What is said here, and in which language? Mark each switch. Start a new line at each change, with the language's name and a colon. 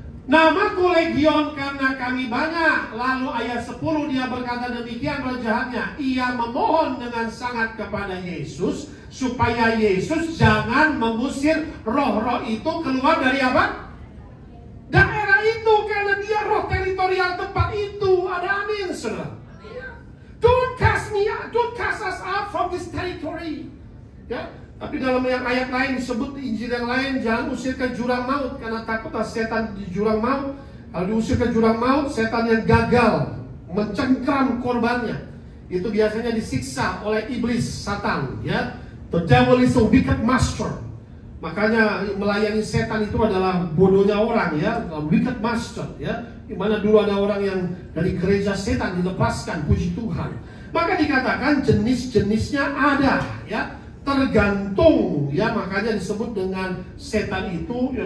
Indonesian: Namaku legion karena kami banyak. Lalu ayat 10 dia berkata demikian pada jahatnya. Ia memohon dengan sangat kepada Yesus supaya Yesus jangan mengusir roh-roh itu keluar dari apa? Daerah itu, karena dia roh teritorial tempat itu. Ada amin saudara.
English: Don't cast us out from this territory.
Indonesian: Ya, tapi dalam yang ayat lain disebut di Injil yang lain, jangan usir ke jurang maut karena takutlah setan di jurang maut. Kalau diusir ke jurang maut, setan yang gagal mencengkram korbannya, itu biasanya disiksa oleh iblis, Satan.
English: Ya, the devil is a wicked master.
Indonesian: Makanya melayani setan itu adalah bodohnya orang ya,
English: wicked master
Indonesian: ya. Di mana dulu ada orang yang dari gereja setan dilepaskan, puji Tuhan. Maka dikatakan jenis-jenisnya ada ya, tergantung ya, makanya disebut dengan setan itu.